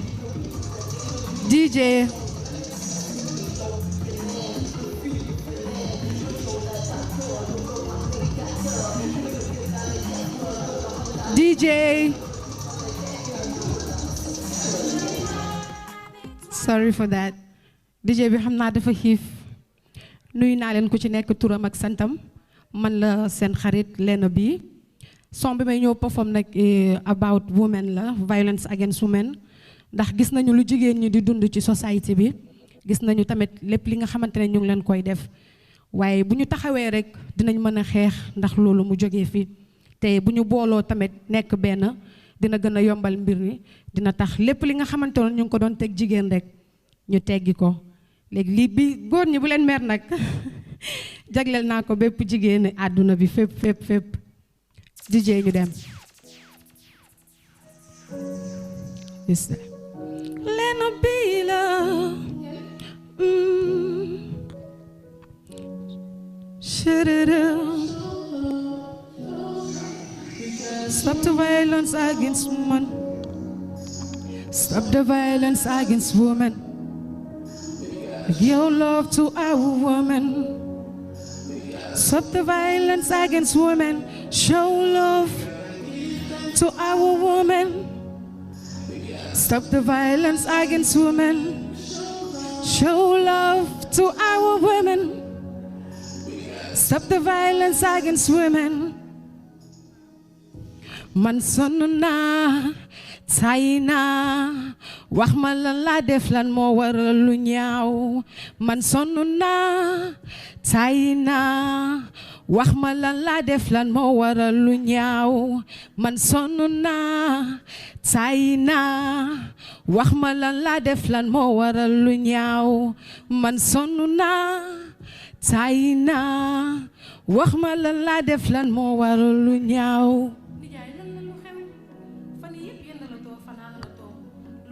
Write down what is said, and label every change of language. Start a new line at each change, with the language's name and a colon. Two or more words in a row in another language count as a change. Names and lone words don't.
English: DJ. DJ. Sorry for that.
Wolof: DJ bi xam naa dafa xiif nuyu naa leen ku ci nekk turam ak santam man la seen xarit Lena bi son bi may ñëw perform nag
English: about women
Wolof: la
English: violence against
Wolof: women ndax gis nañu lu jigéen ñi di dund ci society bi gis nañu tamit lépp li nga xamante ne ñu ngi leen koy def waaye bu ñu taxawee rek dinañ mën a xeex ndax loolu mu jógee fi te bu ñu booloo tamit nekk benn dina gën a yombal mbir mi dina tax lépp li nga xamante ne ñu ngi ko doon teg jigéen rek ñu teggi ko léegi lii bi góor ñi bu leen mer nag jagleel naa ko bépp jigéen àdduna bi fépp fépp fépp DJ ñu dem Lena bi la
English: Stop the violence against women. Stop the violence against women. Give love to our women. Stop the violence against women. Show love to our women. Stop the violence against women. Show love to our women. Stop the violence against women.
Wolof: Man sonn naa tay naa wax ma lan laa def lan moo waral lu ñaaw man sonn naa tay naa wax ma lan laa def lan moo waral lu ñaaw man sonn naa tay naa wax ma lan laa def lan moo waral lu ñaaw man sonn naa tay naa wax ma lan laa def lan moo waral lu ñaaw